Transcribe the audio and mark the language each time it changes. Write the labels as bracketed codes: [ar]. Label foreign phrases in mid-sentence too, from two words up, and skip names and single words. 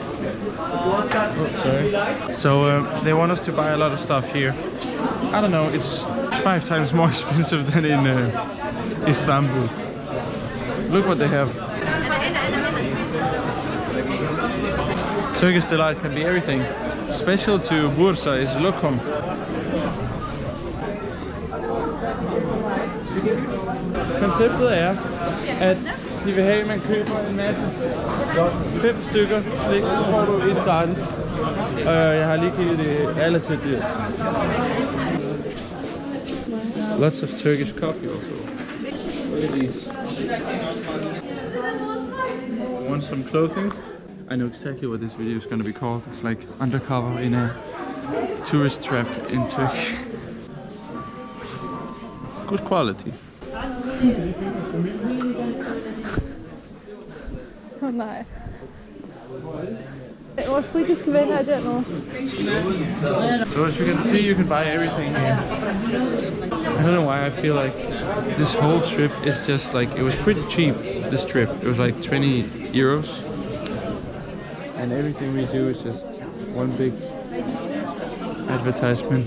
[en] So they want us to buy a lot of stuff here. I don't know, it's 5 times more expensive than in Istanbul. Look what they have. Turkish Delight can be everything. Special to Bursa is lokum. [da] Konceptet er, at de vil have, at man køber en masse 5 stykker slik, så får du et gratis. Jeg har lige givet det relativt dyrt. [en] Lots of Turkish coffee also. Look at these. Want some clothing? I know exactly what this video is going to be called. It's like undercover in a tourist trap in Turkey. Good quality. [da] Nej. Vores britiske venner er dernede. [en] So as you can see, you can buy everything here. I don't know why I feel like this whole trip is just like, it was pretty cheap, this trip. It was like 20 euros. And everything we do is just one big advertisement.